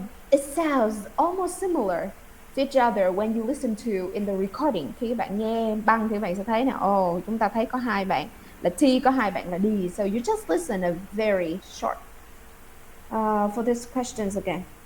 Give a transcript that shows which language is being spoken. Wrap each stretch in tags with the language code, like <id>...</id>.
<en>It sounds almost similar to each other when you listen to in the recording.</en> <vi>Khi các bạn nghe băng thì các bạn sẽ thấy là chúng ta thấy có hai bạn là T, có hai bạn là D.</vi> <en>So you just listen a very short. For these questions again.</en>